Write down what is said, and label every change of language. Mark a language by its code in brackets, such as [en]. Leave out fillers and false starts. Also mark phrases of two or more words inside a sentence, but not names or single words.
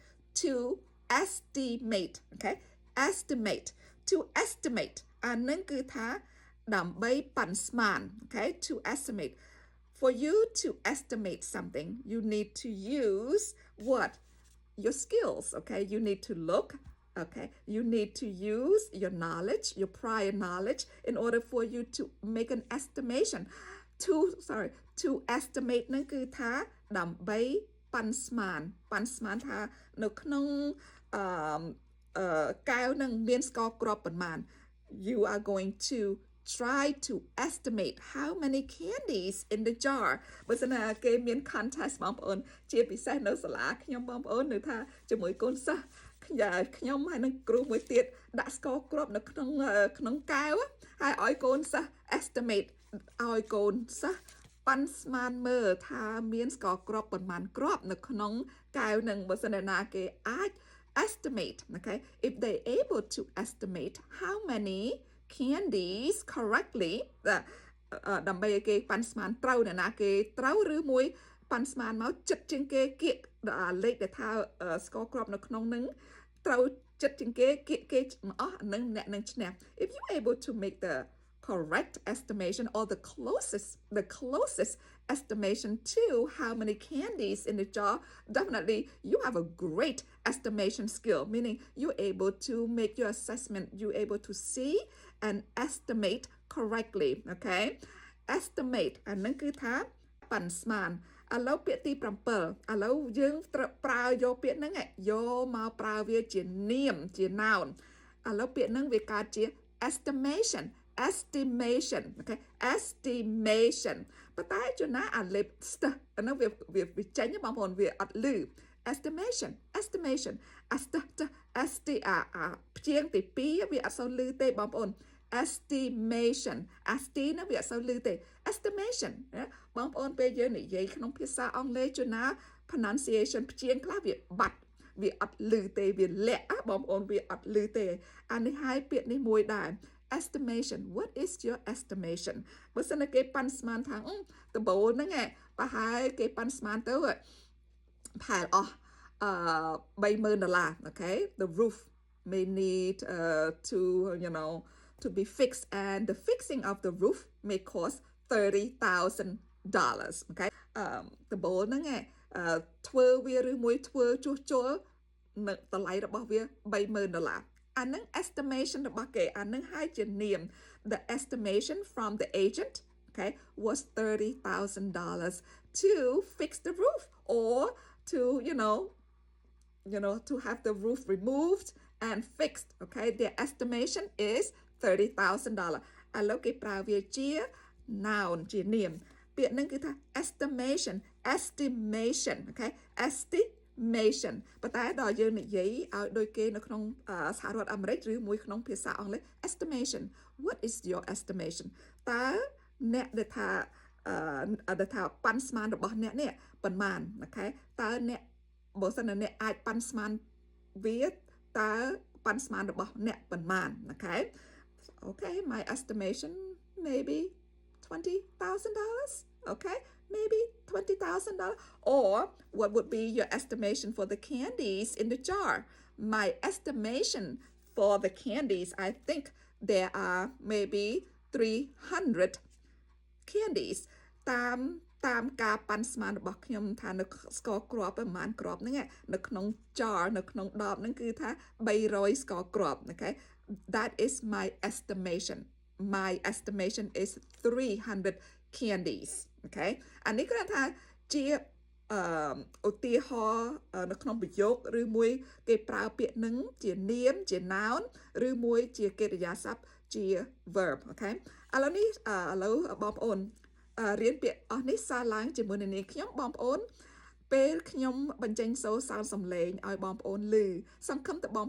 [en] okay to estimate [km] អានឹងគឺថាដើម្បីប៉ាន់ស្មាន [en] okay to estimate for you to estimate something you need to use what your skills okay you need to look okay you need to use your knowledge your prior knowledge in order for you to make an estimation to estimate [km] នឹងគឺថាដើម្បីប៉ាន់ស្មានថានៅក្នុង កែវនឹងមានស្ករគ្រាប់ប៉ុន្មាន [en] you are going to try to estimate how many candies in the jar [km] បើសិនណាគេមាន contest បងប្អូនជាពិសេសនៅសាលាខ្ញុំបងប្អូននៅថាជាមួយកូនសិស្សខ្ញុំ ហើយនឹងគ្រូមួយទៀតដាក់ស្ករគ្រាប់នៅក្នុងកែវហើយឲ្យកូនសិស្ស estimate ឲ្យកូនសិស្សប៉ាន់ស្មានមើលថាមានស្ករគ្រាប់ប៉ុន្មានគ្រាប់នៅក្នុងកែវ នឹងបើសិនណាគេអាច [en] estimate okay if they able to estimate how many candies correctly [km] ដើម្បីឲ្យគេប៉ាន់ស្មានត្រូវ អ្នកណាគេត្រូវឬមួយប៉ាន់ស្មានមកចិត្តជាងគេគៀកលេខដែលថាស្ករគ្រាប់នៅក្នុងនឹងត្រូវចិត្តជាងគេគៀកគេមកអស់នឹងអ្នកនឹងឈ្នះ [en] if you able to make the correct estimation or the closest estimation to how many candies in the jar, definitely you have a great estimation skill, meaning you're able to make your assessment, you're able to see and estimate correctly, okay? [km] Estimate អានឹងគឺថាប៉ាន់ស្មានឥឡូវពាក្យទី7ឥឡូវយើងប្រើយកពាក្យហ្នឹងយកមកប្រើវាជានាមជា noun ឥឡូវពាក្យហ្នឹងវាកើតជា [en] estimation okay estimation [km] ប៉ុន្តែជួនណាអា lip ហ្នឹងវាចេញបងប្អូនវាអត់លឺ estimation st ព្យាង្គទី2វាអត់សូវលឺទេបងប្អូន estimation ហ្នឹងវាអត់សូវលឺទេ estimation បងប្អូនពេលយើងនិយាយក្នុង ភាសាអង់គ្លេសជួនណា pronunciation ព្យាង្គខ្លះវាបាត់វាអត់លឺទេវាលាក់បងប្អូនវាអត់លឺទេអានេះហើយពាក្យនេះមួយដែរ estimation [en] what is your estimation [km] បើសិនតែគេប៉ាន់ស្មានថាដំបូលហ្នឹងប្រហែលគេប៉ាន់ស្មានទៅផែលអស់$30,000 [en] okay the roof may need to be fixed and the fixing of the roof may cost $30,000 okay [km] ដំបូលហ្នឹងធ្វើវាឬមួយធ្វើជួសជុលនៅតម្លៃរបស់វា$30,000អានឹង estimation របស់គេអានឹងហើយជានាម [en] the estimation from the agent okay was $30,000 to fix the roof or to to have the roof removed and fixed okay their estimation is $30,000 [km] ឥឡូវគេប្រើវាជា [en] noun [km] ជានាមពាក្យហ្នឹងគឺថា [en] estimation [km] okay estimation ប៉ុន្តែដល់យើងនិយាយឲ្យដូចគេនៅក្នុងសហរដ្ឋអាមេរិកឬមួយក្នុងភាសាអង់គ្លេស [en] estimation what is your estimation [km] តើអ្នកដែលថាប៉ាន់ស្មានរបស់អ្នកនេះប៉ុន្មានអូខេតើអ្នកបើសិនណាអ្នកអាចប៉ាន់ស្មានវាតើប៉ាន់ស្មានរបស់អ្នកប៉ុន្មានអូខេ [en] okay my estimation maybe $20,000 okay maybe $20,000 or what would be your estimation for the candies in the jar my estimation for the candies I think there are maybe 300 candies [km] តាមការប៉ាន់ស្មានរបស់ខ្ញុំថានៅស្ករគ្រាប់ប្រហែលគ្រាប់ហ្នឹងនៅក្នុង jar នៅក្នុងដបហ្នឹងគឺថា300ស្ករគ្រាប់ [en] okay that is my estimation is 300 candies okay [km] អានេះគឺថាជាឧទាហរណ៍នៅក្នុងប្រយោគឬមួយគេប្រើពាក្យនឹងជានាមជា noun ឬមួយជាកិរិយាសព្ទជា verb okay ឥឡូវនេះឥឡូវបងប្អូនរៀនពាក្យអស់នេះសារឡើងជាមួយនឹងនាងខ្ញុំបងប្អូនពេលខ្ញុំបញ្ចេញសូរសោនសំឡេងឲ្យបងប្អូនឮសង្ឃឹមតែបង